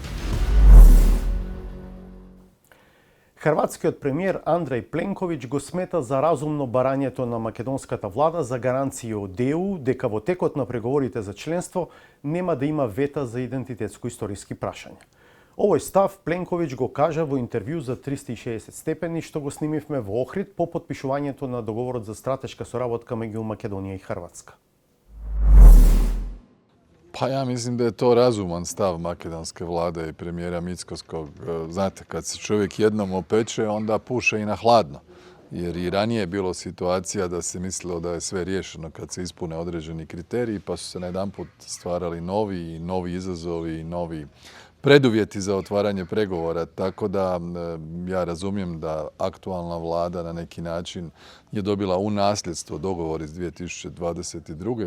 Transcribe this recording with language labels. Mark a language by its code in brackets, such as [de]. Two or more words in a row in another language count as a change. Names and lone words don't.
[mk] Хрватскиот премиер Андреј Пленковиќ го смета за разумно барањето на македонската влада за гаранции од ЕУ дека во текот на преговорите за членство нема да има вета за идентитетско-историски прашања. Овој став Пленковиќ го кажа во интервју за 360 степени што го снимивме во Охрид по потпишувањето на договорот за стратешка соработка меѓу Македонија и Хрватска. [hr] Pa ja mislim da je to razuman stav makedonske vlade i premijera Mickoskog. Znate, kad se čovjek jednom opeče, onda puše i na hladno. Jer i ranije je bilo situacija da se mislilo da je sve riješeno kad se ispune određeni kriteriji, pa su se najedanput stvarali novi izazovi i novi preduvjeti za otvaranje pregovora, tako da ja razumijem da aktualna vlada na neki način je dobila u nasljedstvo dogovor iz 2022.